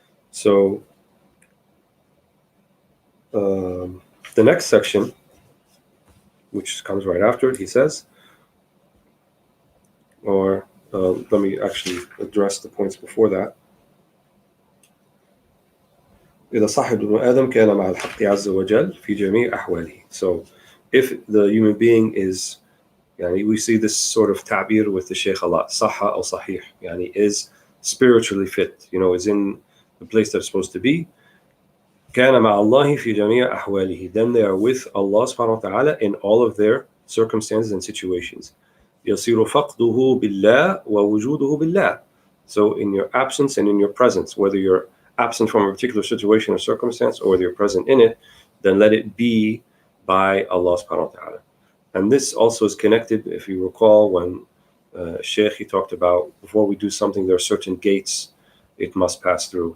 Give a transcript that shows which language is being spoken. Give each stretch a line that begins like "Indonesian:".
English: So the next section, which comes right after it, he says, let me actually address the points before that.
Arabic: إذا صح ابن آدم كان مع الحق عز وجل في جميع أحواله.
English: So if the human being is, we see this sort of ta'bir with the Shaykh a lot,
Arabic: صح أو صحيح,
English: is spiritually fit, is in the place they're supposed to be.
Arabic: كان مع الله في جميع أحواله.
English: Then they are with Allah subhanahu wa ta'ala in all of their circumstances and situations.
Arabic: يصير فقده بالله ووجوده بالله.
English: So in your absence and in your presence, whether you're absent from a particular situation or circumstance, or whether you're present in it, then let it be by Allah subhanahu wa ta'ala. And this also is connected, if you recall, when Shaykh, he talked about, before we do something, there are certain gates it must pass through.